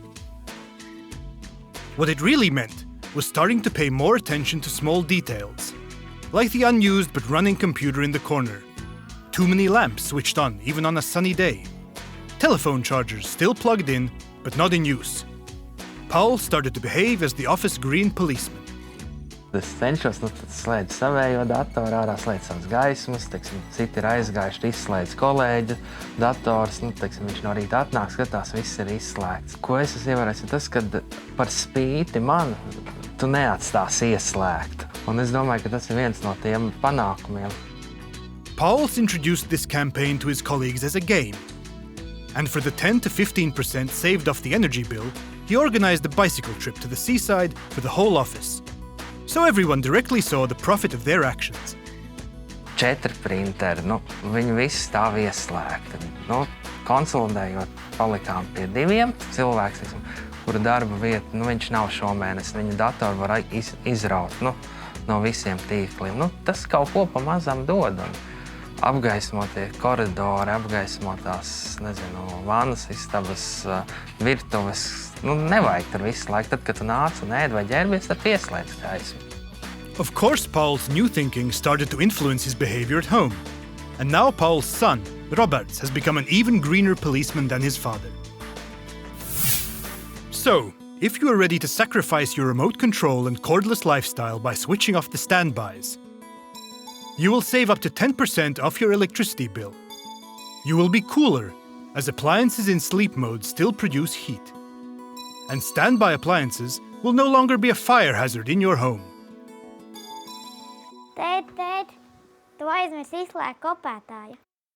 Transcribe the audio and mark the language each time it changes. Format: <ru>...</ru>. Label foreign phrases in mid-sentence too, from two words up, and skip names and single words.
<en>What it really meant was starting to pay more attention to small details, like the unused but running computer in the corner, too many lamps switched on even on a sunny day, telephone chargers still plugged in but not in use. Paul started to behave as the office green policeman.</en> <lv>Es cenšos slēgt savējo datoru, ārā slēgt savas gaismas, citi ir aizgājuši, izslēdz kolēģa dators, viņš no rīta atnāk, skatās, viss ir izslēgts. Ko es esmu ievērojis, tas, ka par spīti man tu neatstāsi ieslēgtu. Un es domāju, ka tas ir viens no tiem panākumiem.</lv> <en>Pauls introduced this campaign to his colleagues as a game. And for the 10 to 15% saved off the energy bill, he organized a bicycle trip to the seaside for the whole office. So everyone directly saw the profit of their actions.</en> <lv>4 printeri, viņi visi stāv ieslēgti. Konsolidējot, palikām pie 2 cilvēks, kura darba vieta, viņš nav šomēnes, viņa datoru var izraut no visiem tīkliem. Tas kaut ko pamazām dod. Apgaismotie koridori, apgaismotās, vannas istabas, virtuves. Nevajag tur visu laiku. Tad, kad tu nāc un ēd vai ģērbies, tad pieslēdz gaismu.</lv> <en>Of course, Paul's new thinking started to influence his behavior at home. And now Paul's son, Roberts, has become an even greener policeman than his father. So, if you are ready to sacrifice your remote control and cordless lifestyle by switching off the standbys, you will save up to 10% off your electricity bill. You will be cooler, as appliances in sleep mode still produce heat. And standby appliances will no longer be a fire hazard in your home.</en> <lv>Tēt, tu aizmirsi izslēgt kopētāju.</lv>